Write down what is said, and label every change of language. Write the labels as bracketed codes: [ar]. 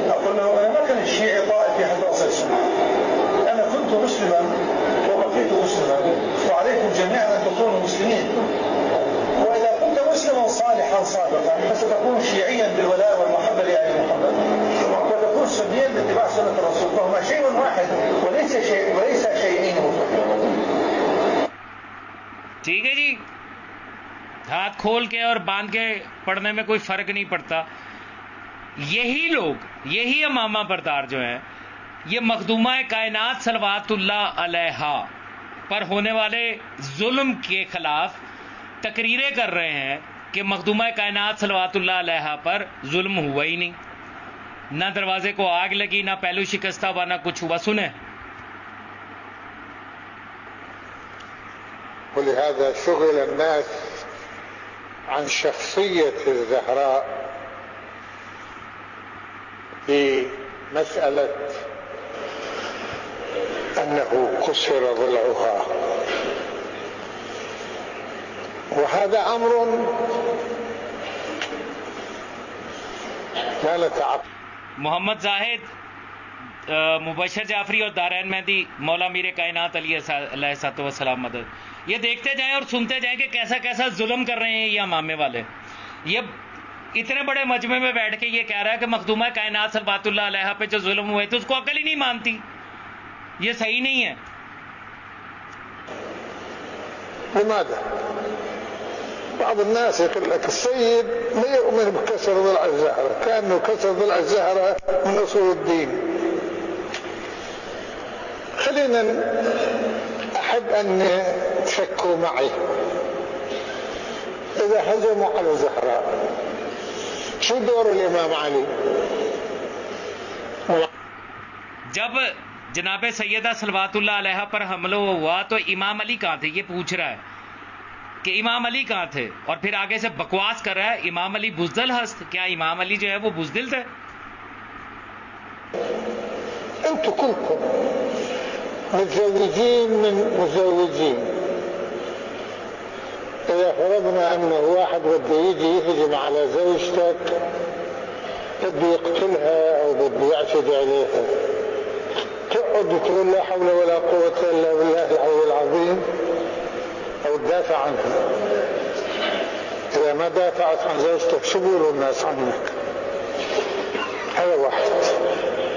[ar] أقول له أنا ما كان الشيعي طائفي حتى أصير سني. أنا كنت مسلما وبقيت مسلما، وعليكم جميعا أن تكونوا مسلمين. وإذا كنت مسلما صالحا صادقا فستكون شيعيا بالولاء والمحبة لآل محمد، وتكون سنيا باتباع سنة الرسول. فهما شيء واحد وليس شيئين مختلفين. [ur] ٹھیک ہے جی. ہاتھ کھول کے اور باندھ کے پڑھنے میں کوئی فرق نہیں پڑتا. یہی لوگ، یہی امامہ بردار جو ہیں، یہ مخدومہ کائنات صلوات اللہ علیہا پر ہونے والے ظلم کے خلاف تقریریں کر رہے ہیں کہ مخدومہ کائنات صلوات اللہ علیہا پر ظلم ہوا ہی نہیں، نہ دروازے کو آگ لگی، نہ پہلو شکستہ ہوا، نہ کچھ ہوا. سنیں. [ar] ولهذا شغل الناس عن شخصية الزهراء بمسألة أنه كسر ضلعها، وهذا أمر لا نتعقل. [ur] محمد زاہد، مبشر جعفری اور دارین مہدی، مولا میر کائنات علیہ السلام مدد، یہ دیکھتے جائیں اور سنتے جائیں کہ کیسا کیسا ظلم کر رہے ہیں یہ امامے والے. یہ اتنے بڑے مجمع میں بیٹھ کے یہ کہہ رہا ہے کہ مخدومہ کائنات صلوات اللہ علیہ پہ جو ظلم ہوئے تھے اس کو عقل ہی نہیں مانتی، یہ صحیح نہیں ہے. [ar] لماذا؟ بعض الناس يقول لك السيد لا يؤمن بكسر ضلع الزهرة، كأنه كسر ضلع الزهرة من أصول الدين. خلينا أحب أن تفكروا معي، إذا هجموا على الزهراء شو دور الإمام علي؟ [ur] جب جناب سیدہ صلوات اللہ علیہ پر حملہ ہوا تو امام علی کہاں تھے؟ یہ پوچھ رہا ہے کہ امام علی کہاں تھے، اور پھر آگے سے بکواس کر رہا ہے امام علی بزدل ہست. کیا امام علی جو ہے وہ بزدل تھے؟ [ar] انتوا كلكم متزوجين من مزوجين، إذا فرضنا أنه واحد بده يجي يهجم على زوجتك، بده يقتلها أو بده يعتدي عليها، تقعد تقول لا حول ولا قوة إلا بالله العلي العظيم أو تدافع عنها؟ إذا ما دافعت عن زوجتك شو بيقولوا الناس عنك؟ هذا واحد.